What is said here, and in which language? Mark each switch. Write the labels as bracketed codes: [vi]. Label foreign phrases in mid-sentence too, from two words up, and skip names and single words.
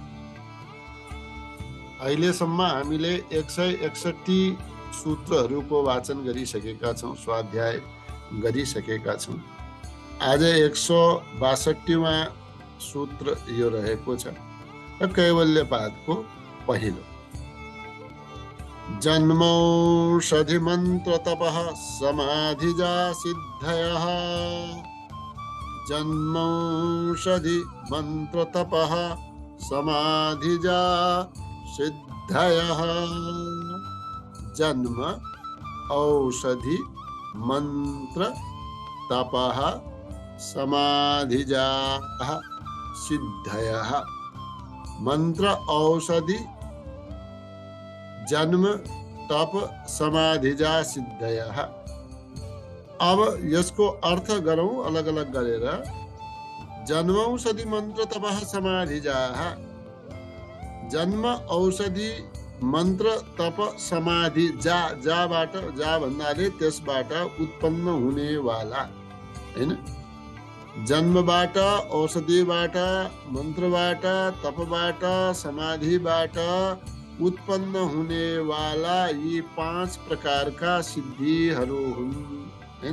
[ne] अहिलेसम्म हामीले 161 सूत्रहरूको वाचन गरिसकेका छौँ, स्वाध्याय गरिसकेका छौँ। आज 162वां सूत्र यो रहेको छ। कैवल्य पादको पहिलो [sa] जन्मौषधि मन्त्र तपः समाधिजा सिद्धयः। जन्मौषधि मन्त्र तपः समाधिजा सिद्धयः। जन्म औषधि मंत्र तपः समाधिजा सिद्धयः। मंत्र औषधि जन्म तप समाधिजा सिद्धयः। [ne] अब यसको अर्थ गरौँ अलग अलग गरेर। [sa] जन्म औषधि मंत्र तपः समाधिजा। [ne] जन्म औषधि मंत्र तप समाधि जाबाट जा भन्नाले त्यसबाट उत्पन्न हुनेवाला हैन। जन्मबाट औषधिबाट मन्त्रबाट तपबाट समाधिबाट उत्पन्न हुनेवाला यी 5 प्रकारका सिद्धिहरू हुन् हैन।